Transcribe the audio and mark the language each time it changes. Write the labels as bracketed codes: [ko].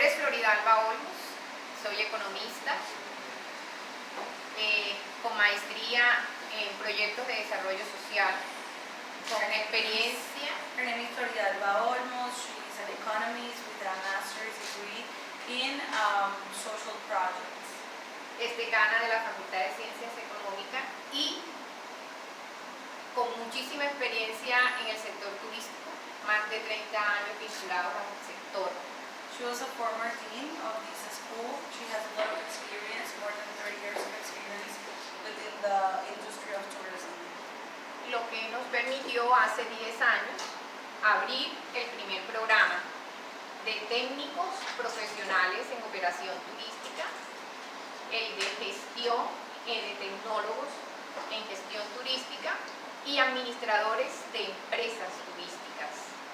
[es] Vidalba Olmos, soy economista, con maestría en proyectos de desarrollo social, con experiencia. [en] Her name is Trudy Olmos. She's an economist with a master's degree in social projects. [es] Es decana de la Facultad de Ciencias Económicas y con muchísima experiencia en el sector turístico, más de 30 años vinculados al sector. [en] She was a former dean of this school. She has a lot of experience, more than 30 years of experience within the industry of tourism. [es] Lo que nos permitió hace 10 años abrir el primer programa de técnicos profesionales en operación turística, el de gestión, de tecnólogos en gestión turística y administradores de empresas turísticas.